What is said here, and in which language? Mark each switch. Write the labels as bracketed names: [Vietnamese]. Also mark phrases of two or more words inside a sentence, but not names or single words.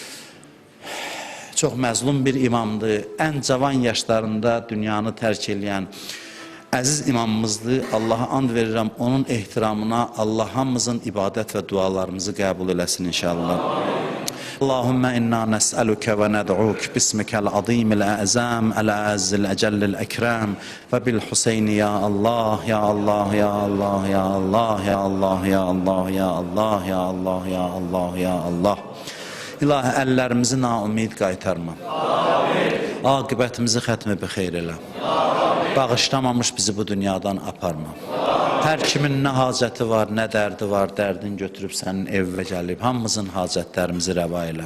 [Azerbaijani] Çox məzlum bir imamdır, ən cavan yaşlarında dünyanı tərk eləyən əziz imamımızdır. Allaha and verirəm, onun ehtiramına Allah hamımızın ibadət və dualarımızı qəbul eləsin inşallah. [Arabic] اللهم إنا نسألك وندعوك باسمك العظيم الأعظم الأعز الأجل الأكرم وبالحسين يا الله يا الله يا الله يا الله يا الله يا الله يا الله يا الله يا الله يا الله. [Azerbaijani] İlahi, əllərimizi naumid qaytarma. Aqibətimizi xətmi bi xeyr elə. Bağışlamamış bizi bu dünyadan aparma. Hər kimin nə hacəti var, nə dərdi var, dərdin götürüb sənin evvə gəlib, hamımızın hacətlərimizi rəva elə.